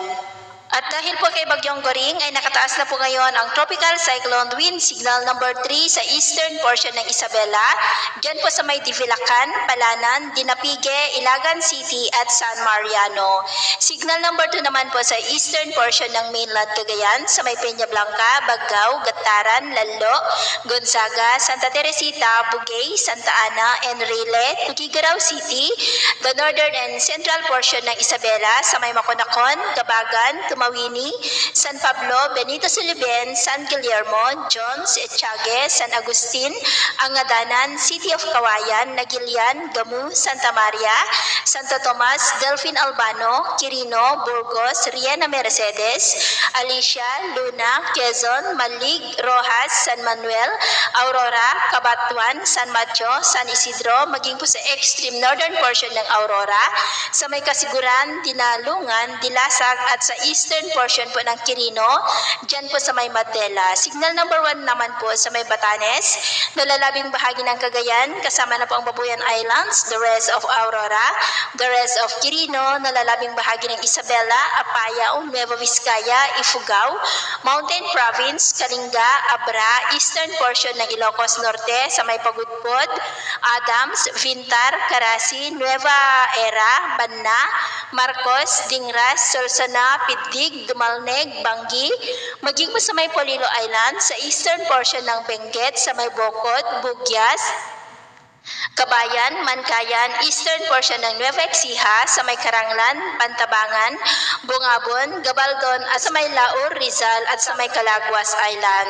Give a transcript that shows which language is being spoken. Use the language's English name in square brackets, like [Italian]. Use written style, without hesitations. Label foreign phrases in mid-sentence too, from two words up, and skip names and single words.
[Filipino] At dahil po kay Bagyong Goring ay nakataas na po ngayon ang [English] Tropical Cyclone Wind Signal number 3 [Filipino] sa [English] eastern portion [Filipino] ng Isabela, dyan po sa may Divilacan, Palanan, Dinapige, Ilagan City at San Mariano. [English] Signal number 2 [Filipino] naman po sa [English] eastern portion [Filipino] ng mainland Cagayan sa may Peña Blanca, Baggao, Gataran, Lalo, Gonzaga, Santa Teresita, Bugay, Santa Ana, Enrile, Tuguegarao City, [English] the northern and central portion [Filipino] ng Isabela sa may Maconacon, Gabagan, Mawini, San Pablo, Benito Siliben, San Guillermo, Jones, Etchague, San Agustin, Angadanan, City of Kawayan, Nagilian, Gamu, Santa Maria, Santo Tomas, Delfin Albano, Quirino, Burgos, Riena Mercedes, Alicia, Luna, Quezon, Malig, Rojas, San Manuel, Aurora, Cabatuan, San Mateo, San Isidro, maging po sa [English] extreme northern portion [Filipino] ng Aurora, sa may Kasiguran, Dinalungan, Dilasag at sa [English] eastern portion [Filipino] po ng Quirino, dyan po sa may Madela. [English] Signal number 1 [Filipino] naman po sa may Batanes, nalalabing bahagi ng Cagayan, kasama na po ang Babuyan Islands, [English] the rest of Aurora, the rest [Filipino] of Quirino, nalalabing bahagi ng Isabela, Apayao, Nueva Vizcaya, Ifugao, Mountain Province, Kalinga, Abra, [English] eastern portion [Filipino] ng Ilocos Norte, sa may Pagudpod, Adams, Vintar, Carasi, Nueva Era, Banna, Marcos, Dingras, Solsona, Pidig, Dumalneg, Bangi, maging po sa may Polilo Island, sa [English] eastern portion [Filipino] ng Benguet, sa may Bocod, Bugyas, Kabayan, Mankayan, [English] eastern portion [Filipino] ng Nueva Ecija, sa may Karanglan, Pantabangan, Bungabon, Gabaldon at sa may Laur, Rizal at sa may Calaguas Island.